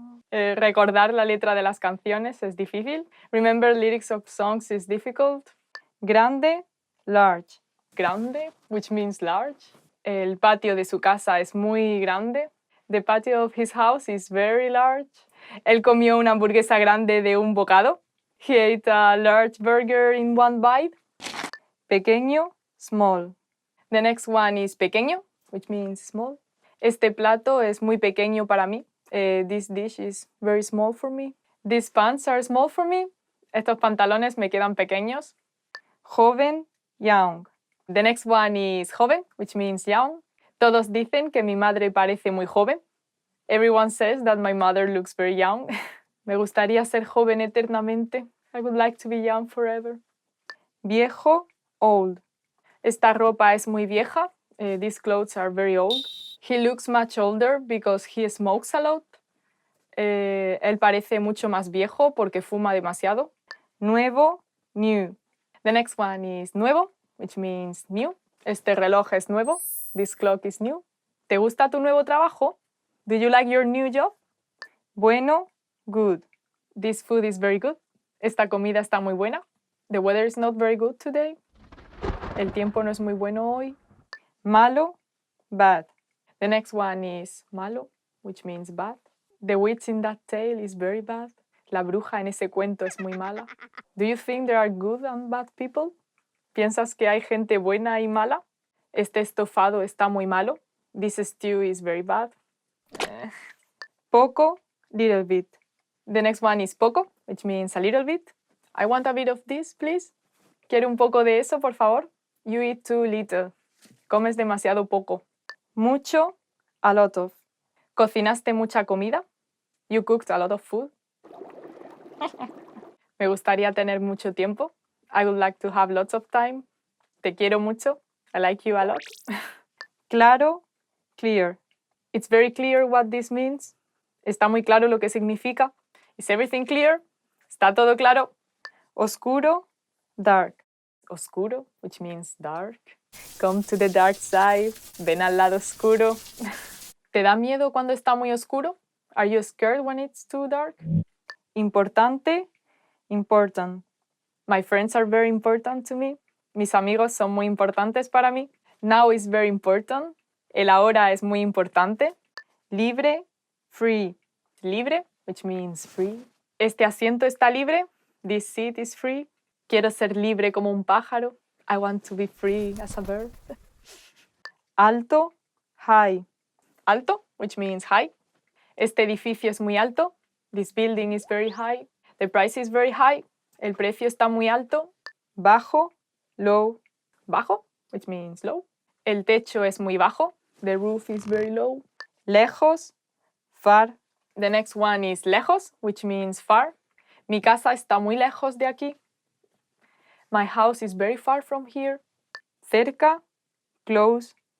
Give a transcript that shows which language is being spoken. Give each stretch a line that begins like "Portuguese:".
Spanish: Recordar la letra de las canciones es difícil.
English: Remember lyrics of songs is difficult. Grande, large. Grande, which means large.
Spanish: El patio de su casa es muy grande.
English: The patio of his house is very large.
Spanish: Él comió una hamburguesa grande de un bocado.
English: He ate a large burger in one bite. Pequeño, small. The next one is pequeño, which means small.
Spanish: Este plato es muy pequeño para mí.
English: This dish is very small for me. These pants are small for me.
Spanish: Estos pantalones me quedan pequeños.
English: Joven, young. The next one is joven, which means young.
Spanish: Todos dicen que mi madre parece muy joven.
English: Everyone says that my mother looks very young.
Spanish: Me gustaría ser joven eternamente.
English: I would like to be young forever. Viejo, old.
Spanish: Esta ropa es muy vieja.
English: These clothes are very old. He looks much older because he smokes a lot.
Spanish: Él parece mucho más viejo porque fuma demasiado.
English: Nuevo, new. The next one is nuevo, which means new.
Spanish: Este reloj es nuevo.
English: This clock is new.
Spanish: ¿Te gusta tu nuevo trabajo?
English: Do you like your new job? Bueno, good. This food is very good.
Spanish: Esta comida está muy buena.
English: The weather is not very good today.
Spanish: El tiempo no es muy bueno hoy.
English: Malo, bad. The next one is malo, which means bad. The witch in that tale is very bad.
Spanish: La bruja en ese cuento es muy mala.
English: Do you think there are good and bad people?
Spanish: ¿Piensas que hay gente buena y mala? Este estofado está muy malo.
English: This stew is very bad. Poco, little bit. The next one is poco, which means a little bit. I want a bit of this, please.
Spanish: ¿Quiere un poco de eso, por favor?
English: You eat too little.
Spanish: Comes demasiado poco. Mucho, a lot of. ¿Cocinaste mucha comida?
English: You cooked a lot of food.
Spanish: Me gustaría tener mucho tiempo.
English: I would like to have lots of time.
Spanish: Te quiero mucho.
English: I like you a lot. Claro, clear. It's very clear what this means.
Spanish: Está muy claro lo que significa.
English: Is everything clear?
Spanish: ¿Está todo claro?
English: Oscuro, dark. Oscuro, which means dark. Come to the dark side.
Spanish: Ven al lado oscuro. ¿Te da miedo cuando está muy oscuro?
English: Are you scared when it's too dark? Importante, important. My friends are very important to me.
Spanish: Mis amigos son muy importantes para mí.
English: Now is very important.
Spanish: El ahora es muy importante. Libre, free. Libre, which means free. Este asiento está libre.
English: This seat is free.
Spanish: Quiero ser libre como un pájaro.
English: I want to be free as a bird. Alto, high. Alto, which means high.
Spanish: Este edificio es muy alto.
English: This building is very high. The price is very high.
Spanish: El precio está muy alto.
English: Bajo, low.
Spanish: Bajo, which means low. El techo es muy bajo.
English: The roof is very low. Lejos, far. The next one is lejos, which means far.
Spanish: Mi casa está muy lejos de aquí.
English: My house is very far from here. Cerca, close.